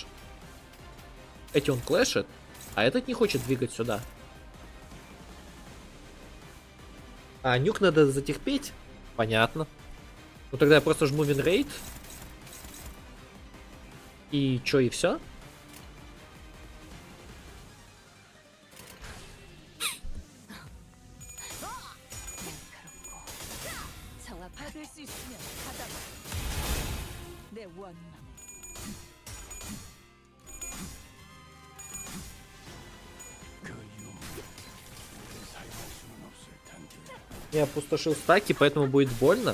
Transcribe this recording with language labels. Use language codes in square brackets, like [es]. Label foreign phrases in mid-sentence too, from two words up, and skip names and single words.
[ru] Эти он клэшит, а этот не хочет двигать сюда. А нюк надо затерпеть? Понятно. Ну тогда я просто жму винрейт. И чё, и все? [ko] 받을 수 있으면 받아봐. 내 원망. [ru] Я опустошил стаки, поэтому будет больно.